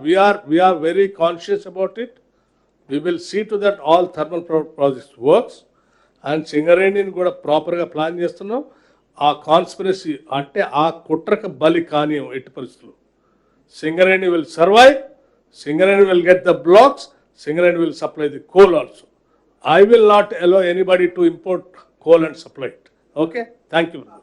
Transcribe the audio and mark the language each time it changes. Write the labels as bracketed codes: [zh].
[en] We are very conscious about it. We will see to that all thermal projects works, and [te] సింగరేణిని కూడా ప్రాపర్గా plan చేస్తున్నాం. ఆ conspiracy అంటే ఆ కుట్రకు బలి కానీ ఎట్టి పరిస్థితులు [en] Singareni will survive, Singareni will get the blocks, Singareni will supply the coal also. I will not allow anybody to import coal and supply it. Okay, thank you.